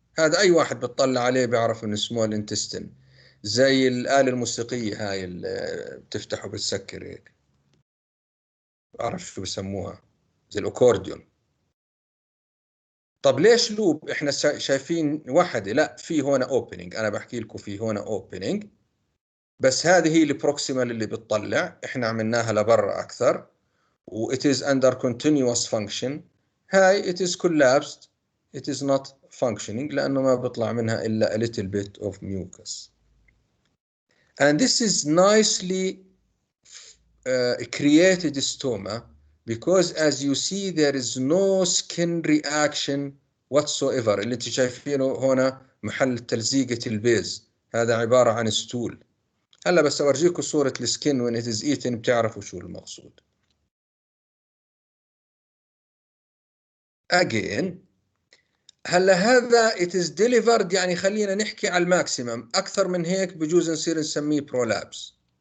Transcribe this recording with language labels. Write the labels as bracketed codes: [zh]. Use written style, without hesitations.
[ar] هذا أي واحد بتطلع عليه بيعرف إنه small intestine، زي الآلة الموسيقية هاي اللي بتفتح وبتسكر هيك، بعرف شو بسموها، زي الأكورديون. طب ليش لوب؟ إحنا شايفين وحدة، لا في هنا opening، أنا بحكي لكم في هنا opening، بس هذه هي البروكسيمال اللي بتطلع، إحنا عملناها لبرا أكثر، و [en] it is under continuous function. هاي it is collapsed, it is not functioning [ar] لأنه ما بيطلع منها إلا [en] a little bit of mucus. And this is nicely created stoma because as you see there is no skin reaction whatsoever. [ar] اللي انت شايفينه هنا محل تلزيقة البيز هذا عبارة عن ستول. هلا بس أورجيكم صورة السكين [en] when it is eaten [ar] بتعرفوا شو المقصود. Again هلا هذا [en] it is delivered، [ar] يعني خلينا نحكي على الماكسيمم، أكثر من هيك بجوز نصير نسميه prolapse.